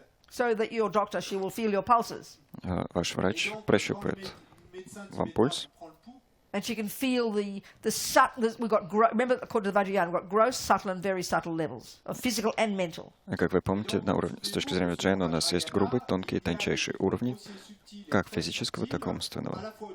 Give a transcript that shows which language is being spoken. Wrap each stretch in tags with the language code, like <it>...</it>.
<en>So that your doctor, she will feel your pulses.</en> <ru>Ваш врач прощупает вам пульс,</ru> <en>And she can feel we've got, remember, according to the Vajrayana, we've got gross, subtle and very subtle levels of physical and mental.</en> <ru>Как вы помните, на уровне, с точки зрения Ваджраяны у нас есть грубые, тонкие и тончайшие уровни, как физического, так и умственного.</ru>